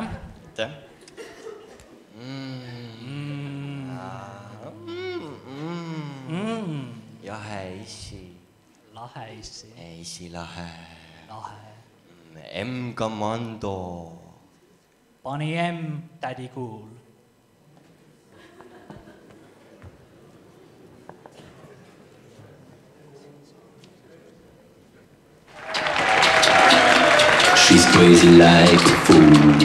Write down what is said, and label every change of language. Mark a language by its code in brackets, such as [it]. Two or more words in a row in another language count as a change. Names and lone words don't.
[et] Aitäh. Jahe issi. Lahe issi. Issi lahe. Lahe. M-Commando. Pani M, Daddy Cool. [en] She's crazy like a fool.